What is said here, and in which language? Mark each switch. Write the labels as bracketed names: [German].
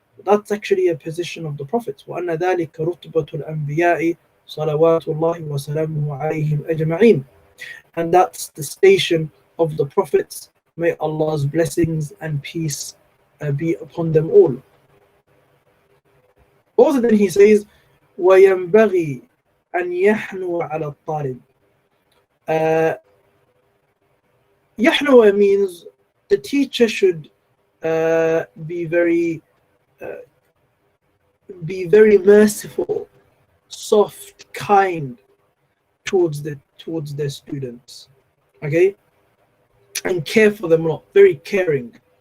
[English] That's actually a position of the prophets. [Arabic] وَأَنَّ ذَلِكَ رُتْبَةُ الْأَنْبِيَاءِ صَلَوَاتُ اللَّهِ وَسَلَامُهُ عَلَيْهِمْ أَجْمَعِينَ. [English] And that's the station of the prophets. May Allah's blessings and peace be upon them all. Also then he says, [Arabic] وَيَنْبَغِي أَنْ يَحْنُوَ عَلَى الطَّالِبِ. [English] يحنو means the teacher should be very merciful, soft, kind towards their students, okay, and care for them a lot, very caring.